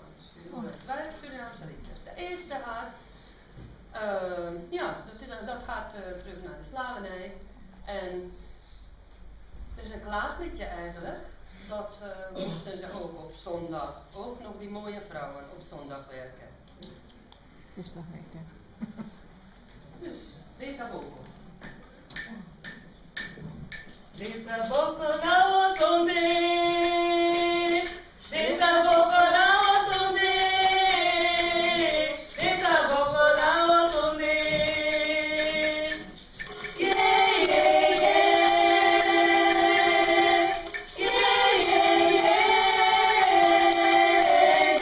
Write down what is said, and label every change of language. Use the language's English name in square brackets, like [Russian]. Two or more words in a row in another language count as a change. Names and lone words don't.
[Dutch] Dus we doen twee Surinaamse liedjes. De eerste gaat, dat gaat terug naar de slavernij. En het is een klaagliedje eigenlijk. Dat moesten ze ook op zondag, ook nog die mooie vrouwen op zondag werken. Dus, Rita Boko. [Sranan Tongo] Rita Boko na sonde, Rita Boko na sonde, Rita Boko na sonde. Yeah, yeah, yeah, yeah, yeah, yeah.